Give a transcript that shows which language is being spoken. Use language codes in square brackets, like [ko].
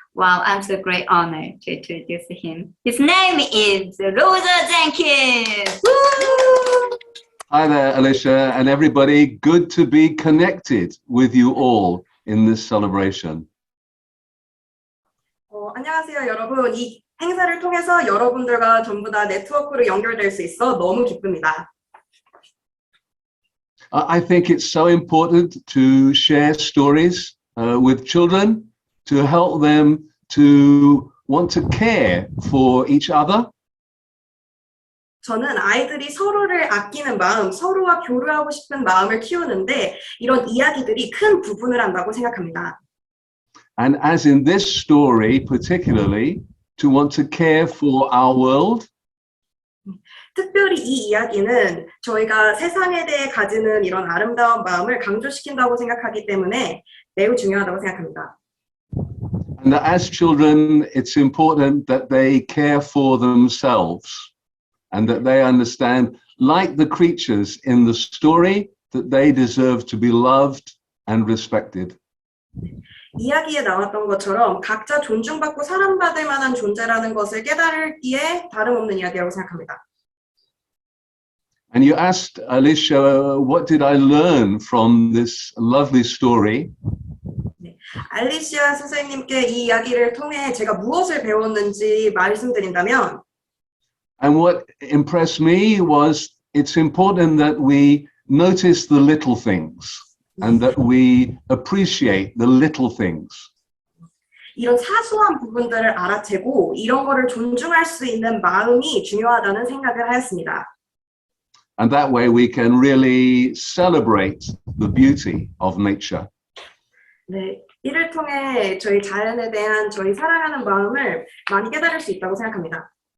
[en] Wow, I'm so great honor to introduce him. His name is Rosa Jenkins. Woo! Hi there, Alicia, and everybody. Good to be connected with you all in this celebration. [ko] 안녕하세요, 여러분. 이 행사를 통해서 여러분들과 전부 다 네트워크로 연결될 수 있어 너무 기쁩니다. [en] I think it's so important to share stories with children to help them to want to care for each other. [ko] 저는 아이들이 서로를 아끼는 마음, 서로와 교류하고 싶은 마음을 키우는데 이런 이야기들이 큰 부분을 한다고 생각합니다. [en] And as in this story, particularly, to want to care for our world. [ko] 특별히 이 이야기는 저희가 세상에 대해 가지는 이런 아름다운 마음을 강조시킨다고 생각하기 때문에 매우 중요하다고 생각합니다. [en] And that as children, it's important that they care for themselves and that they understand, like the creatures in the story, that they deserve to be loved and respected. [ko] 이야기에 나왔던 것처럼 각자 존중받고 사랑받을 만한 존재라는 것을 깨달기에 다름없는 이야기라고 생각합니다. [en] And you asked Alicia, what did I learn from this lovely story? [ko] 알리시아 선생님께 이 이야기를 통해 제가 무엇을 배웠는지 말씀드린다면 [en] And what impressed me was it's important that we notice the little things and that we appreciate the little things. [ko] 이런 사소한 부분들을 알아채고 이런 거를 존중할 수 있는 마음이 중요하다는 생각을 하였습니다. [en] And that way we can really celebrate the beauty of nature. [ko] 네, 이를 통해 저희 자연에 대한 저희 사랑하는 마음을 많이 깨달을 수 있다고 생각합니다.